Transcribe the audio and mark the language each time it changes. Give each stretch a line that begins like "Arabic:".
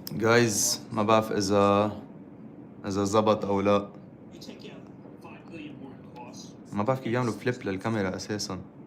Arabic: Guys ما بعرف إذا زبط أو لا.
English: You take out 5 billion more in costs.
Arabic: ما بعرف كيف يعملوا فليب للكاميرا أساساً.